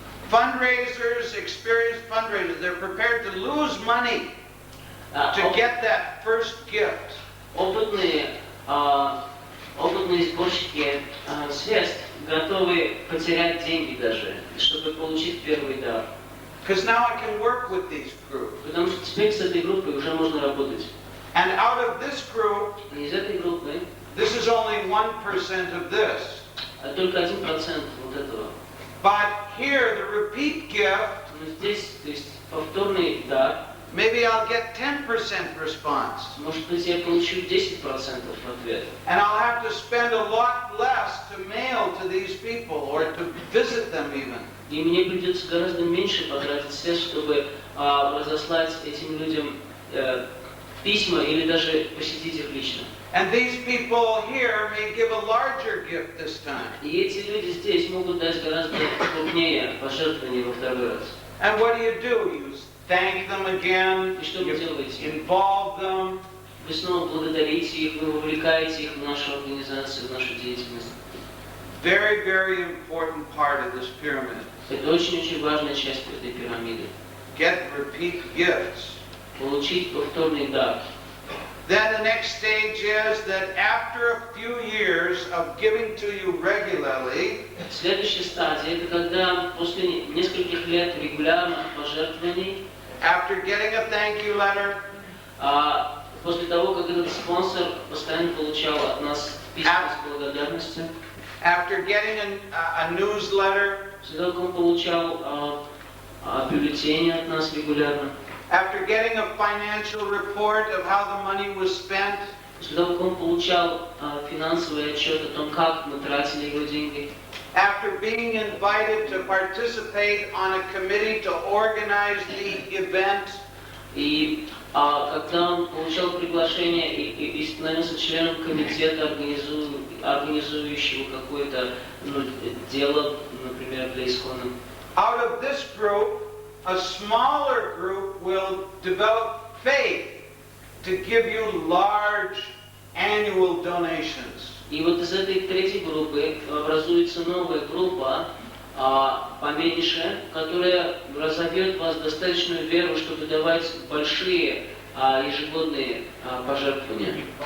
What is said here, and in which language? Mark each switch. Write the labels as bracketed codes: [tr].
[en] Fundraisers, experienced fundraisers, they're prepared to lose money to get that first gift. [ru] Опытные сборщики средств готовы потерять деньги даже, чтобы получить первый дар. [en] Because now I can work with these groups. [ru] Потому что теперь с этой группой уже можно работать. [en] And out of this group, [ru] И из этой группы [en] this is only 1% of this. [ru] только 1% вот этого. [en] But here, the repeat gift, [ru] Но здесь, то есть повторный дар, [en] maybe I'll get 10% response. [ru] может быть я получу 10% ответ. [en] And I'll have to spend a lot less to mail to these people or to visit them even. [ru] И мне придется гораздо меньше потратить средств, чтобы разослать этим людям письма или даже посетить их лично. [en] And these people here may give a larger gift this time. [ru] И эти люди здесь могут дать гораздо крупнее пожертвования во второй раз. [en] And what do? You thank them again, [ru] И что вы [en] you [ru] делаете? [en] involve them. [ru] Вы снова благодарите их, вы вовлекаете их в нашу организацию, в нашу деятельность. [en] Very, very important part of this pyramid. [ru] Это очень-очень важная часть этой пирамиды. [en] Get repeat gifts. [ru] Получить повторный дар. [en] Then the next stage is that after a few years of giving to you regularly, [ru] Следующая стадия – это когда после нескольких лет регулярных пожертвований, [en] after getting a thank you letter, [ru] после того, как этот спонсор постоянно получал от нас письма с благодарностью, [en] after getting a newsletter, [ru] после того, как он получал бюллетени от нас регулярно, [en] after getting a financial report of how the money was spent, [ru] после того, как он получал финансовый отчет о том, как мы тратили его деньги, [en] after being invited to participate on a committee to organize the event, [ru] и когда он получал приглашение и становился членом комитета, организующего какое-то дело, например, для Искона. [en] out of this group, a smaller group will develop faith to give you large annual donations. [ru] И вот из этой третьей группы образуется новая группа, поменьше, которая разовьет вас достаточную веру, чтобы давать большие ежегодные пожертвования.